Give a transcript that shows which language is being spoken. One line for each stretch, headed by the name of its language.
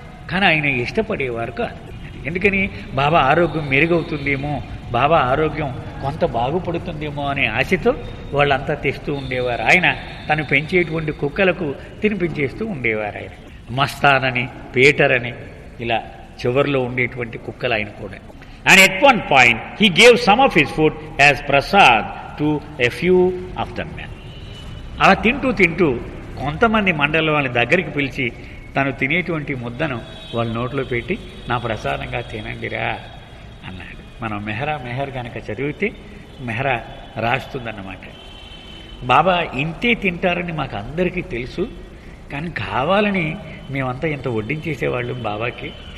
Telugu: కానీ ఆయన ఇష్టపడేవారు కాదు. ఎందుకని బాబా ఆరోగ్యం మెరుగవుతుందేమో, బాబా ఆరోగ్యం కొంత బాగుపడుతుందేమో అనే ఆశతో వాళ్ళంతా తెస్తూ ఉండేవారు. ఆయన తను పెంచేటువంటి కుక్కలకు తినిపించేస్తూ ఉండేవారు. ఆయన మస్తానని, పీటర్ అని ఇలా చివరిలో ఉండేటువంటి కుక్కలు ఆయన కూడా.
English: And at one point he gave some of his food as prasad to a few of them men.
Telugu: అలా తింటూ తింటూ కొంతమంది మండలి వాళ్ళ దగ్గరికి పిలిచి తను తినేటువంటి ముద్దను వాళ్ళ నోట్లో పెట్టి నా ప్రసాదంగా తినండిరా అన్నాడు. మనం మెహర్ కనుక చదివితే మెహరా రాస్తుందన్నమాట. బాబా ఇంతే తింటారని మాకు అందరికీ తెలుసు, కానీ కావాలని మేమంతా ఇంత వడ్డించేసేవాళ్ళం బాబాకి.